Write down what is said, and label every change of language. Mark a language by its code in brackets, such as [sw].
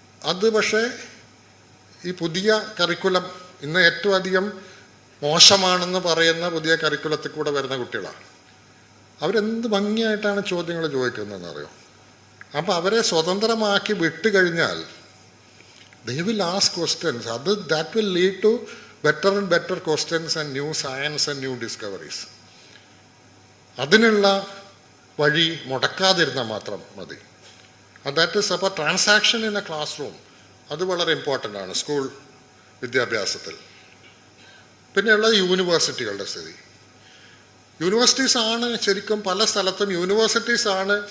[ml] അത് പക്ഷേ ഈ പുതിയ കരിക്കുലം ഇന്ന് ഏറ്റവും അധികം മോശമാണെന്ന് പറയുന്ന പുതിയ കരിക്കുലത്തിൽ കൂടെ വരുന്ന കുട്ടികളാണ്. അവരെന്ത് ഭംഗിയായിട്ടാണ് ചോദ്യങ്ങൾ ചോദിക്കുന്നതെന്ന് അറിയോ. അപ്പം അവരെ സ്വതന്ത്രമാക്കി വിട്ട് കഴിഞ്ഞാൽ [en] they will ask questions. That will lead to better and better questions and new science and new discoveries. [ml] അതിനുള്ള വഴി മുടക്കാതിരുന്നാൽ മാത്രം മതി. [en] that is [ml] അപ്പോൾ [en] transaction in a classroom [ml] അത് വളരെ ഇമ്പോർട്ടൻ്റ് ആണ് സ്കൂൾ വിദ്യാഭ്യാസത്തിൽ. പിന്നെയുള്ളത് യൂണിവേഴ്സിറ്റികളുടെ സ്ഥിതി. യൂണിവേഴ്സിറ്റീസാണ് ശരിക്കും പല സ്ഥലത്തും യൂണിവേഴ്സിറ്റീസാണ്.